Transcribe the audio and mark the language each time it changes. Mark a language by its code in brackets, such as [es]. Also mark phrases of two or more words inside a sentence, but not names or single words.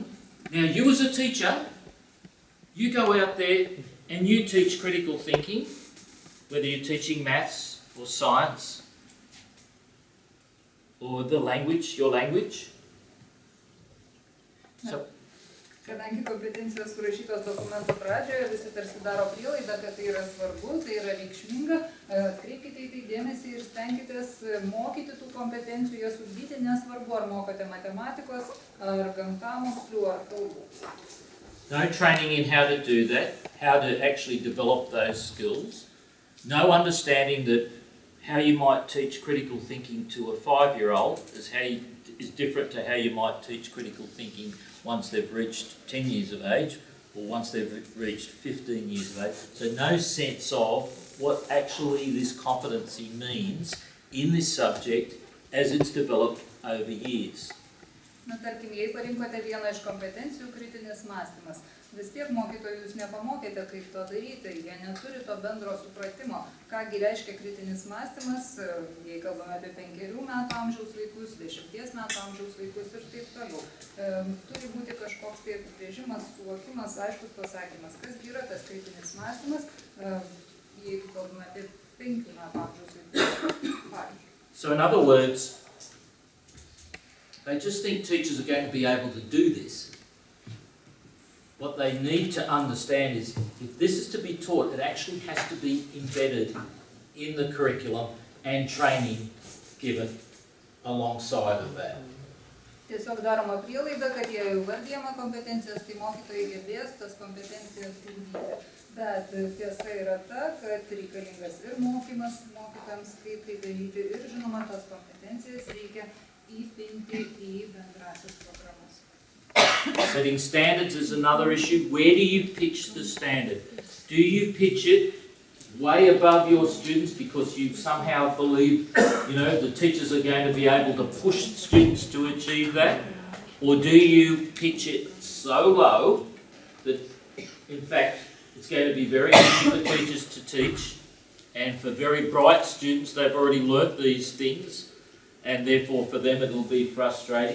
[en] Now you as a teacher, you go out there and you teach critical thinking, whether you're teaching maths or science, or the language, your language. So, [lt] kadangi kompetencijos surašytos dokumento pradžioje, visi tarsi daro prielaidą, kad tai yra svarbu, tai yra reikšminga, atkreipkite į tai dėmesį ir stenkitės mokyti tų kompetencijų, jas ugdyti, nesvarbu, ar mokote matematikos, ar gamtamokslių, ar kalbų. [en] No training in how to do that, how to actually develop those skills. No understanding that how you might teach critical thinking to a 5-year-old is different to how you might teach critical thinking once they've reached 10 years of age or once they've reached 15 years of age. So no sense of what actually this competency means in this subject as it's developed over years. [lt] Na, tarkim, jei parinkote vieną iš kompetencijų kritinis mąstymas, vis tiek mokytojų jūs nepamokėte, kaip to daryti, jie neturi to bendro supratimo, kągi reiškia kritinis mąstymas, jei kalbame apie 5 metų amžiaus vaikus, 10 metų amžiaus vaikus ir taip toliau. Turi būti kažkoks tai apibrėžimas, suvokimas, aiškus pasakymas, kas yra tas kritinis mąstymas, jeigu kalbame apie 5 metų amžiaus vaikus. [en] So in other words, they just think teachers are going to be able to do this. What they need to understand is if this is to be taught, it actually has to be embedded in the curriculum and training given alongside of that. [lt] Tiesiog daroma prielaida, kad jei jau vardijama kompetencijas, tai mokytojai gebės tas kompetencijas ugdyti. Bet tiesa yra ta, kad reikalingas ir mokymas mokytojams, kaip tai daryti, ir žinoma, tas kompetencijas reikia įpinti į bendrasias programas. [en] Setting standards is another issue. Where do you pitch the standard? Do you pitch it way above your students because you somehow believe, the teachers are going to be able to push students to achieve that? Or do you pitch it so low that, in fact, it's going to be very easy for teachers to teach, and for very bright students, they've already learnt these things, and therefore for them it will be frustrating.